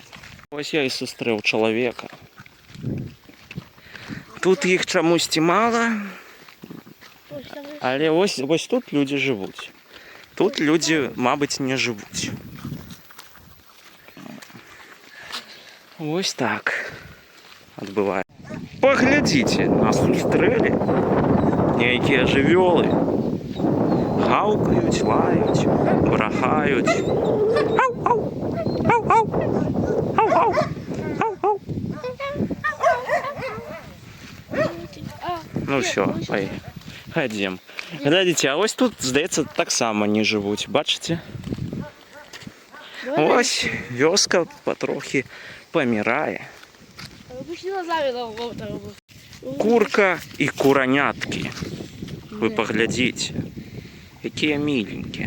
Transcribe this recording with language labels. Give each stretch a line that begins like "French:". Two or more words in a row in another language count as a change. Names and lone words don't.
Belarusian: Вось я і сустрэў чалавека. Тут іх чамусьці мала, але вось тут людзі жывуць. Тут людзі, мабыць, не жывуць. Вось так адбываецца. Паглядзіце, нас сустрэлі нейкія жывёлы. Гаўкаюць, лаюць, брахаюць. Ау, ау, ау, ау, ау, ау, ау, ау.
Russian: Ну все, пойдем.
Belarusian: Глядзіце, а ось тут, здаецца, таксама не жывуць, бачыце? Ось вёска патрохі памірае. Курка і кураняткі. Вы паглядзіце, якія міленькія.